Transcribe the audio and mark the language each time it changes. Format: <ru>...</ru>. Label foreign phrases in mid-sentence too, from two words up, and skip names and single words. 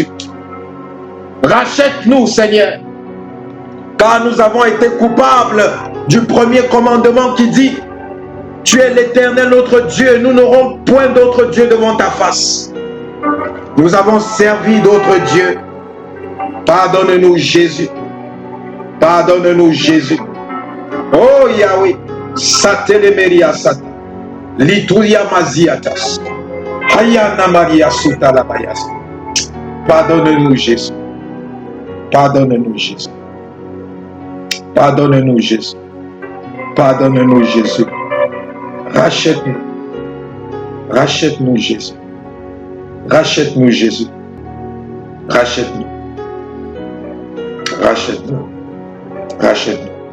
<fr>Rachète-nous Seigneur, car nous avons été coupables du premier commandement qui dit: tu es l'Éternel notre Dieu, nous n'aurons point d'autre Dieu devant ta face. Nous avons servi d'autres dieux. Pardonne-nous Jésus, pardonne-nous Jésus. Oh Yahweh. Satelemeria sat, Lituria maziatas, Hayana Maria sutalabayas. Pardonne-nous Jésus, pardonne-nous Jésus, pardonne-nous Jésus, pardonne-nous Jésus. Rachète-nous, rachète-nous Jésus, rachète-nous Jésus, rachète-nous, rachète-nous, rachète-nous.</fr>